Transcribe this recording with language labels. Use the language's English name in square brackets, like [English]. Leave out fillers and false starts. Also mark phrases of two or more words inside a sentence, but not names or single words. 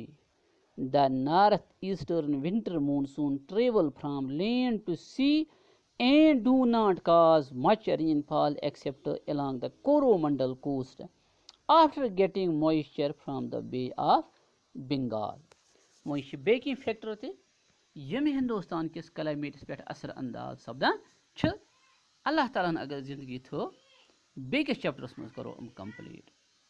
[English] The northeastern winter monsoon travel from land to sea and do not cause much rainfall except along the Coromandel coast after getting moisture from the Bay of Bengal. [Kashmiri] वह बेकी फैक्टर ते यम हिंदुस्तान किस क्लाइमेटस पे असर अंदाज सपदान अल्लाह ताला अगर जिंदगी थो बेकिस चैप्टरस मज करो कंप्लीट